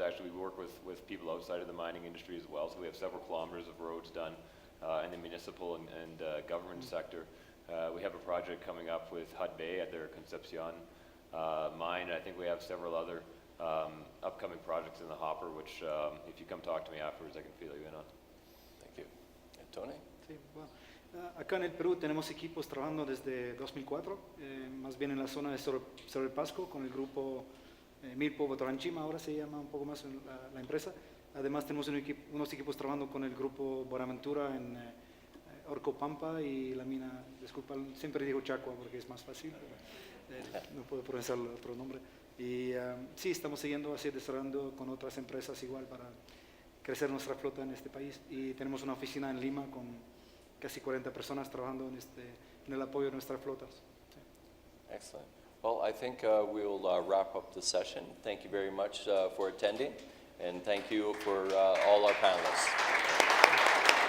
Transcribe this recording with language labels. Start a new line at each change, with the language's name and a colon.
English: Actually, we work with people outside of the mining industry as well, so we have several kilometers of roads done in the municipal and government sector. We have a project coming up with Hud Bay at their Concepcion mine. I think we have several other upcoming projects in the hopper, which if you come talk to me afterwards, I can fill you in on. Thank you. Tony?
Spanish: Sí, bueno, acá en el Perú tenemos equipos trabajando desde 2004, más bien en la zona de Cerro del Pasco, con el grupo Milpo Votoranchima, ahora se llama un poco más la empresa. Además tenemos unos equipos trabajando con el grupo Buenaventura en Orcopampa y la mina, disculpa, siempre digo Chacua porque es más fácil, no puedo pronunciar el otro nombre. Y sí, estamos siguiendo así desarrollando con otras empresas igual para crecer nuestra flota en este país. Y tenemos una oficina en Lima con casi 40 personas trabajando en el apoyo de nuestras flotas. Sí.
English: Excellent. Well, I think we'll wrap up the session. Thank you very much for attending, and thank you for all our panelists.